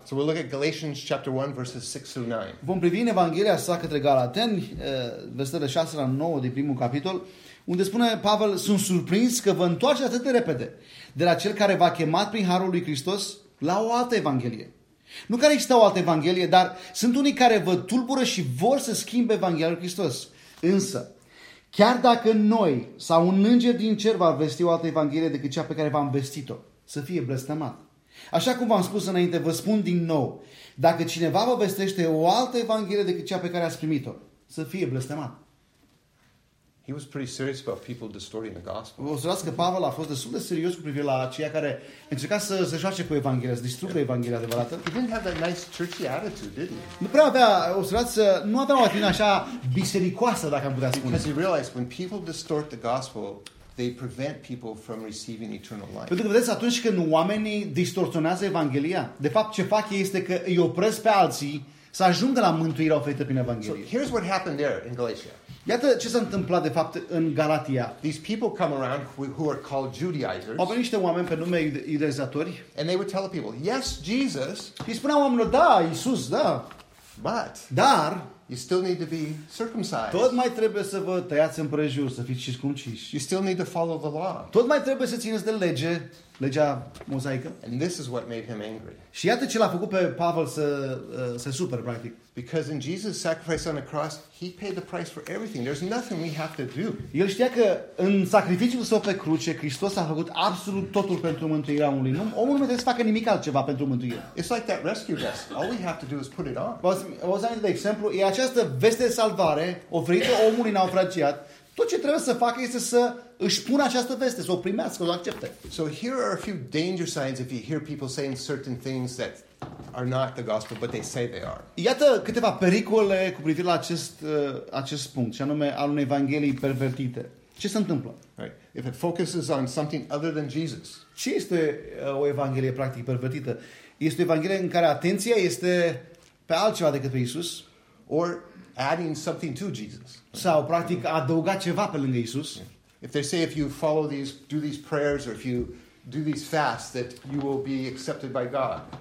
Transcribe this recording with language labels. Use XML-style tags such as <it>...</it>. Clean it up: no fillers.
<en>So we'll look at Galatians chapter 1 verses 6 through 9.</en> <ro>Vom privi în Evanghelia sa către Galateni, versetele 6 la 9 din primul capitol, unde spune Pavel: sunt surprins că vă întoarce atât de repede de la cel care v-a chemat prin harul lui Hristos la o altă evanghelie. Nu care există o altă evanghelie, dar sunt unii care vă tulbură și vor să schimbe Evanghelia lui Hristos. Însă, chiar dacă noi sau un înger din cer va vesti o altă evanghelie decât cea pe care v-am vestit-o, să fie blestemat. Așa cum v-am spus înainte, vă spun din nou, dacă cineva vă vestește o altă evanghelie decât cea pe care ați primit-o, să fie blestemat.</ro> <en>He was pretty serious about people distorting the gospel.</en> <ro>O să las că Pavel a fost destul de serios cu privire la aceia care încerca să se joace cu Evanghelia, să distrugă Evanghelia adevărată.</ro> <en>He didn't have that nice churchy attitude, did he?</en> <ro>Nu prea avea, o să las, nu avea o atitudine așa bisericoasă, dacă am putea spune.</ro> <en>Because he realized when people distort the gospel, they prevent people from receiving eternal life.</en> <ro>Pentru că vedeți, atunci când oamenii distorsionează Evanghelia, de fapt ce fac ei este că îi opresc pe alții să ajungă la mântuirea oferită prin Evanghelie.</ro> <en>So here's what happened there in Galatia.</en> <ro>Iată ce s-a întâmplat de fapt în Galatia.</ro> <en>These people come around who are called Judaizers.</en> <ro>Au venit niște oameni pe nume iudaizatori.</ro> <en>And they would tell people, yes, Jesus.</en> <ro>Și spuneau oamenilor, da, Iisus, da.</ro> <en>But.</en> <ro>Dar.</ro> <en>You still need to be circumcised.</en> <ro>Tot mai trebuie să vă tăiați împrejur, să fiți circumciși.</ro> <en>You still need to follow the law.</en> <ro>Tot mai trebuie să țineți de lege. Legea mozaică.</ro> <en>And this is what made him angry.</en> <ro>Și iată ce l-a făcut pe Pavel să se supere practic.</ro> <en>Because in Jesus' sacrifice on the cross, he paid the price for everything. There's nothing we have to do.</en> <ro>El știa că în sacrificiul său pe cruce, Hristos a făcut absolut totul pentru mântuirea omului. Nu, omul nu trebuie să facă nimic altceva pentru mântuire.</ro> <en>It's like that rescue vest. All we have to do is put it on.</en> <ro>Vă dau de exemplu, e această veste de salvare oferită omului naufragiat. Tot ce trebuie să facă este să își pună această veste, să o primească, să o accepte.</ro> <en>So here are a few danger signs if you hear people saying certain things that are not the gospel, but they say they are.</en> <ro>Iată câteva pericole cu privire la acest punct, și anume al unei evanghelii pervertite. Ce se întâmplă?</ro> <en>Right. If it focuses on something other than Jesus.</en> <ro>Ce este o evanghelie practic pervertită? Este o evanghelie în care atenția este pe altceva decât pe Iisus.</ro> <en>Or adding something to Jesus.</en> <ro>Sau practic adăuga ceva pe lângă Iisus.</ro> <en>If they say if you follow these, do these prayers or if you do these fasts that you will be accepted by God.</en>